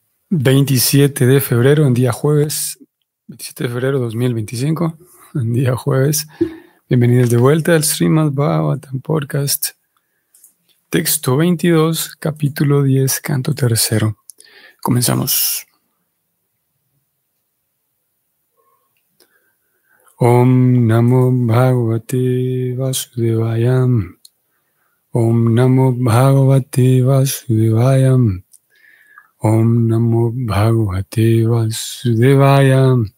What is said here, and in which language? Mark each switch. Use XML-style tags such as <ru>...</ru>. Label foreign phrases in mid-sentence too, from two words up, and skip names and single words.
<es>27 de febrero, en día jueves, 27 de febrero 2025, en día jueves. Bienvenidos de vuelta al Srimad Bhagavatam Podcast. Texto 22, capítulo 10, canto tercero. Comenzamos.</es> <sa>Om Namo Bhagavate Vasudevaya. Om Namo Bhagavate Vasudevaya. Om Namo Bhagavate Vasudevaya.</sa>